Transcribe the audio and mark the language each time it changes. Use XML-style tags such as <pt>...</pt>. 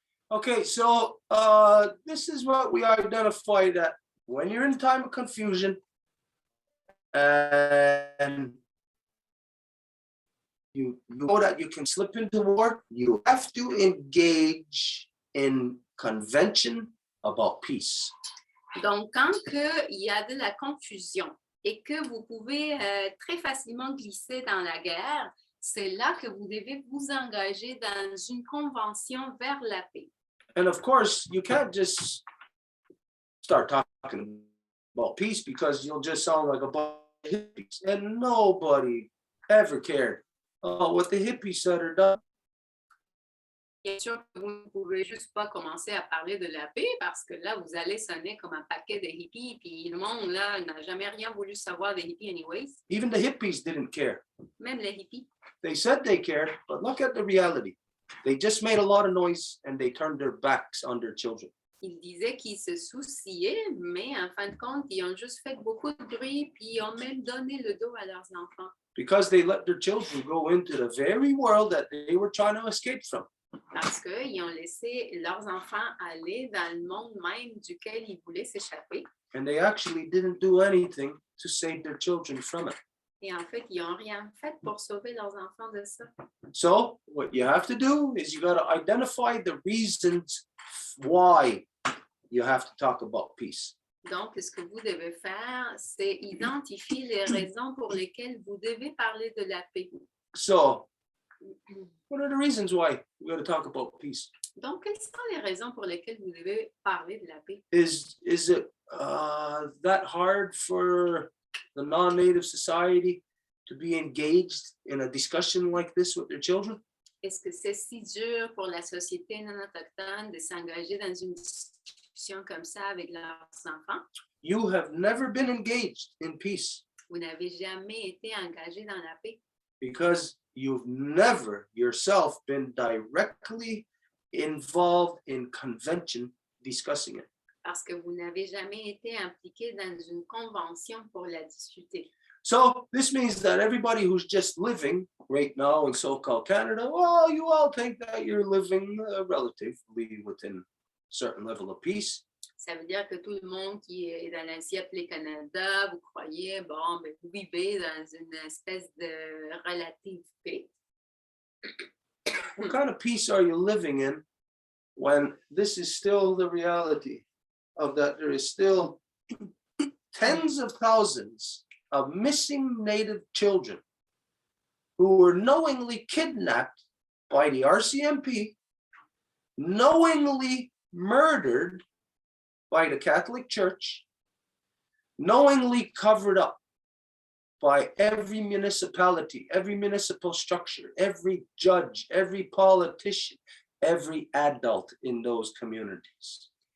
<en>Okay, so this is what we identified that when you're in time of confusion and you know that you can slip into war, you have to engage in convention about peace.</en> <fr>Donc, quand il y a de la confusion et que vous pouvez très facilement glisser dans la guerre, c'est là que vous devez vous engager dans une convention vers la paix.</fr> <en>And of course, you can't just start talking about peace because you'll just sound like a bunch of hippies. And nobody ever cared what the hippies said or done.</en> <fr>Bien sûr que vous ne pouvez juste pas commencer à parler de la paix parce que là, vous allez sonner comme un paquet de hippies, puis le monde, là, n'a jamais rien voulu savoir des hippies anyways.</fr> <en>Even the hippies didn't care.</en> <fr>Même les hippies.</fr> <en>They said they cared, but look at the reality. They just made a lot of noise and they turned their backs on their children.</en> <fr>Ils disaient qu'ils se souciaient, mais en fin de compte, ils ont juste fait beaucoup de bruit, puis ils ont même donné le dos à leurs enfants.</fr> <en>Because they let their children go into the very world that they were trying to escape from.</en> <fr>Parce qu'ils ont laissé leurs enfants aller dans le monde même duquel ils voulaient s'échapper.</fr> <en>And they actually didn't do anything to save their children from it.</en> <fr>Et en fait, ils n'ont rien fait pour sauver leurs enfants de ça.</fr> <en>So what you have to do is you got to identify the reasons why you have to talk about peace.</en> <fr>Donc, ce que vous devez faire, c'est identifier les raisons pour lesquelles vous devez parler de la paix.</fr> <en>So what are the reasons why we got to talk about peace?</en> <fr>Donc, quelles sont les raisons pour lesquelles vous devez parler de la paix?</fr> <en>Is it that hard for the non-native society to be engaged in a discussion like this with their children?</en> <fr>Est-ce que c'est si dur pour la société non autochtone de s'engager dans une discussion comme ça avec leurs enfants?</fr> <en>You have never been engaged in peace</en> <fr>Vous n'avez jamais été engagé dans la paix</fr> <en>because you've never yourself been directly involved in convention discussing it.</en> <fr>parce que vous n'avez jamais été impliqué dans une convention pour la discuter.</fr> <en>So this means that everybody who's just living right now in so-called Canada, well, you all think that you're living relatively within a certain level of peace.</en> <fr>Ça veut dire que tout le monde qui est dans l'ancien appelé Canada, vous croyez, bon, ben, vous vivez dans une espèce de relative paix.</fr> <en>What kind of peace are you living in when this is still the reality of that there is still tens of thousands of missing Native children who were knowingly kidnapped by the RCMP, knowingly murdered by the Catholic Church, knowingly covered up by every municipality, every municipal structure, every judge, every politician, every adult in those communities.</en>